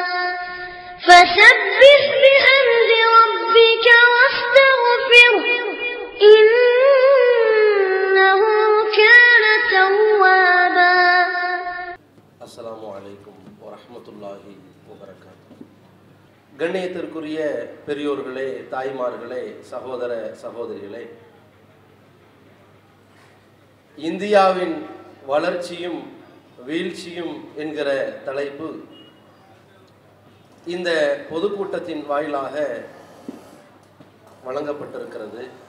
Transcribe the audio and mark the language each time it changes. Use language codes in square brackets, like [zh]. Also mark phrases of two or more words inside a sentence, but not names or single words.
[ar] فسبح بحمد ربك واستغفره إنه كان توابا. السلام عليكم ورحمة الله وبركاته. [ta] கண்ணியத்திற்குரிய பெரியோர்களே, தாய்மார்களே, சகோதர சகோதரிகளே, இந்தியாவின் வளர்ச்சியும் வீழ்ச்சியும் என்கிற தலைப்பு இந்த பொதுக்கூட்டத்தின் வாயிலாக வழங்கப்பட்டிருக்கிறது.